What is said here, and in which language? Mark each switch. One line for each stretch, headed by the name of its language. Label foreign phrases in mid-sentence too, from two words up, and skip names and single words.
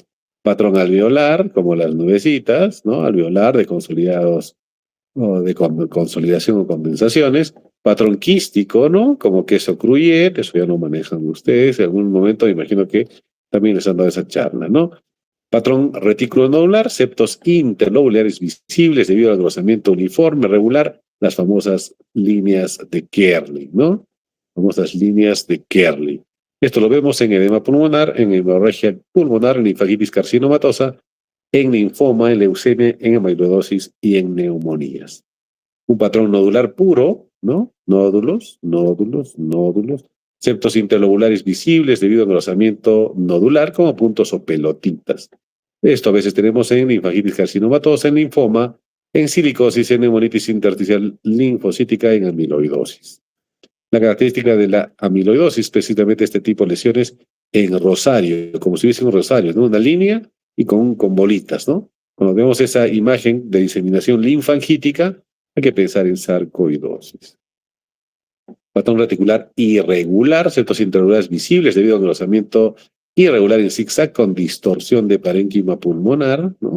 Spanish: Patrón alveolar, como las nubecitas, ¿no? Alveolar de consolidados o de consolidación o condensaciones. patrón quístico, ¿no? Como queso Gruyère, eso ya lo manejan ustedes. En algún momento me imagino que también les han dado esa charla, ¿no? Patrón retículo nodular, septos interlobulares visibles debido al engrosamiento uniforme, regular, las famosas líneas de Kerley, ¿no? Famosas líneas de Kerley. Esto lo vemos en edema pulmonar, en hemorragia pulmonar, en linfagitis carcinomatosa, en linfoma, en leucemia, en amiloidosis y en neumonías. Un patrón nodular puro, ¿no? Nódulos, nódulos, nódulos. Septos interlobulares visibles debido al engrosamiento nodular como puntos o pelotitas. Esto a veces tenemos en linfagitis carcinomatosa, en linfoma, en silicosis, en neumonitis intersticial linfocítica, en amiloidosis. La característica de la amiloidosis, precisamente este tipo de lesiones en rosario, como si hubiese un rosario, ¿no? Una línea y con bolitas, ¿no? Cuando vemos esa imagen de diseminación linfangítica, hay que pensar en sarcoidosis. Patrón reticular irregular, septos interlobulares visibles debido a engrosamiento irregular en zigzag con distorsión de parénquima pulmonar, ¿no?